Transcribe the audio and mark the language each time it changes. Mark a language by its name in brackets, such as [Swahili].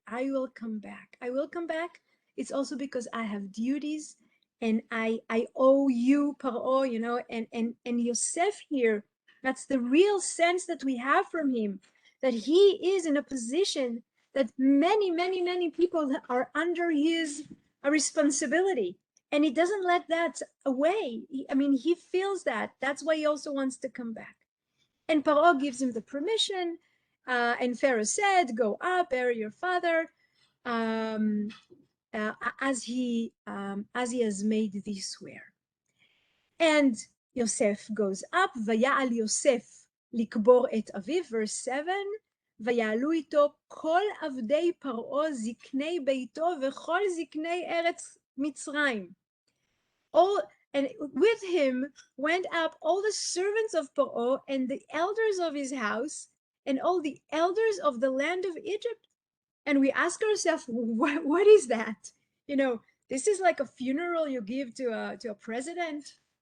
[English] I will come back. I will come back. It's also because I have duties, and I owe you, Paro, and Yosef here, that's the real sense that we have from him, that he is in a position that many people are under his responsibility, and he doesn't let that away. He feels that. That's why he also wants to come back. And Paro gives him the permission, and Pharaoh said, go up, bury your father, as he has made thee swear. And Yosef goes up, [Hebrew] ויעל יוסף לקבור את אביו, [English] verse 7, [Hebrew] ויעלו איתו כל עבדי פרעה זקני ביתו וכל זקני ארץ מצרים. [English] And with him went up all the servants of Paro and the elders of his house and all the elders of the land of Egypt. And we ask ourselves, what is that? This is like a funeral you give to a president.